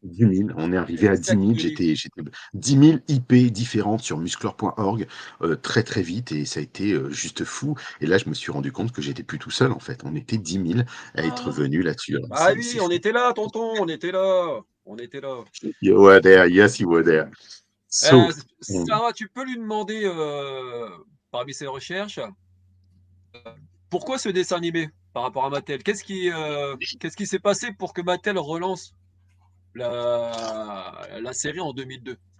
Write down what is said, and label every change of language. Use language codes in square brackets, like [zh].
[fr] 10 000, on est arrivé à 10 000, j'étais 10 000 IP différentes sur musclor.org très très vite, et ça a été juste fou. Et là, je me suis rendu compte que j'étais plus tout seul, en fait. On était 10 000 à être venus là-dessus. Ah oui, on était là, tonton, on était là. [en] You were there, yes, you were there. So, [fr] Sarah, tu peux lui demander, parmi ses recherches, pourquoi ce dessin animé par rapport à Mattel? Qu'est-ce qui s'est passé pour que Mattel relance la série en 2002?